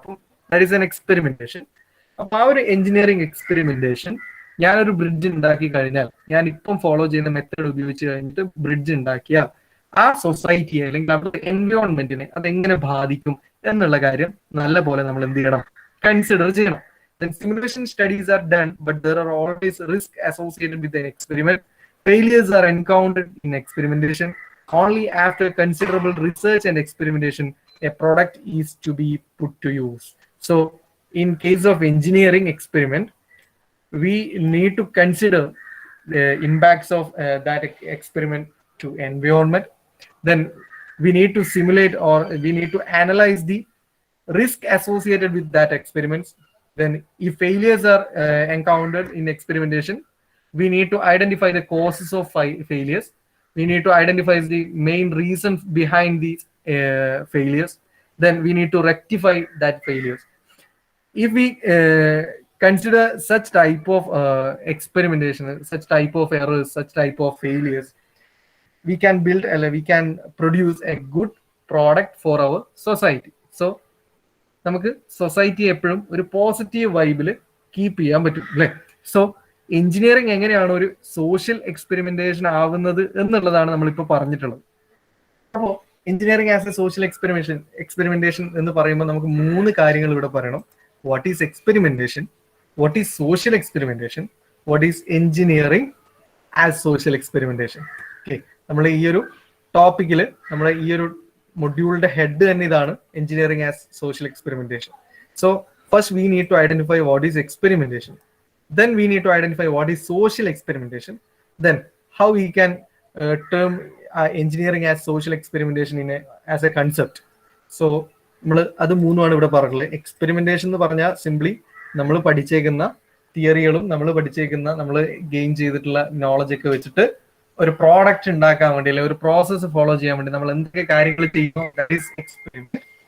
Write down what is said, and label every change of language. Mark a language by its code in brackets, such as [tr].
[ml] അപ്പം [en] That is an experimentation. [ml] അപ്പൊ ആ ഒരു എഞ്ചിനീയറിംഗ് എക്സ്പെരിമെന്റേഷൻ, ഞാനൊരു ബ്രിഡ്ജ് ഉണ്ടാക്കി കഴിഞ്ഞാൽ, ഞാൻ ഇപ്പം ഫോളോ ചെയ്യുന്ന മെത്തേഡ് ഉപയോഗിച്ച് കഴിഞ്ഞിട്ട് ബ്രിഡ്ജ് ഉണ്ടാക്കിയാൽ ആ സൊസൈറ്റിയെ അല്ലെങ്കിൽ അവരുടെ എൻവയോൺമെന്റിനെ അതെങ്ങനെ ബാധിക്കും എന്നുള്ള കാര്യം നല്ല പോലെ നമ്മൾ എന്ത് ചെയ്യണം, കൺസിഡർ ചെയ്യണം. [en] Then simulation studies are done, but there are always risks associated with an experiment. Failures are encountered in experimentation. Only after considerable research and experimentation, a product is to be put to use. So, in case of engineering experiment, we need to consider the impacts of that experiment to environment. Then we need to simulate, or we need to analyze the risk associated with that experiments. Then if failures are encountered in experimentation, we need to identify the causes of failures. We need to identify the main reasons behind these failures. Then we need to rectify that failures. If we consider such type of experimentation, such type of errors, such type of failures, we can build, we can produce a good product for our society. [ml] So നമുക്ക് സൊസൈറ്റിയെ എപ്പോഴും ഒരു positive വൈബിൽ keep ചെയ്യാൻ പറ്റും, അല്ലെ? So engineering എങ്ങനെയാണ് ഒരു social experimentation ആവുന്നത് എന്നുള്ളതാണ് നമ്മളിപ്പോൾ പറഞ്ഞിട്ടുള്ളത്. അപ്പോൾ [en] engineering as a social experimentation [ml] എന്ന് പറയുമ്പോൾ നമുക്ക് 3 കാര്യങ്ങൾ ഇവിടെ പറയണം. [en] What is experimentation, what is social experimentation, what is engineering as social experimentation. [ml] Okay, നമ്മൾ ഈ ഒരു ടോപ്പിക്കിൽ, നമ്മുടെ ഈ ഒരു മൊഡ്യൂളിന്റെ ഹെഡ് തന്നെ ഇതാണ്, [en] Engineering as social experimentation. So first we need to identify what is experimentation, then we need to identify what is social experimentation, then how we can term engineering as social experimentation as a concept. [ml] So നമ്മൾ അത് 3 ഇവിടെ പറഞ്ഞിട്ടുള്ളത്. Experimentation എന്ന് പറഞ്ഞാൽ simply നമ്മൾ പഠിച്ചേക്കുന്ന തിയറികളും നമ്മൾ പഠിച്ചേക്കുന്ന, നമ്മൾ gain ചെയ്തിട്ടുള്ള നോളജ് ഒക്കെ വെച്ചിട്ട് ഒരു പ്രോഡക്റ്റ് ഉണ്ടാക്കാൻ വേണ്ടി, അല്ലെങ്കിൽ ഒരു പ്രോസസ്സ് ഫോളോ ചെയ്യാൻ വേണ്ടി നമ്മൾ എന്തൊക്കെ കാര്യങ്ങൾ ചെയ്യുന്നു, [en] That is experiment.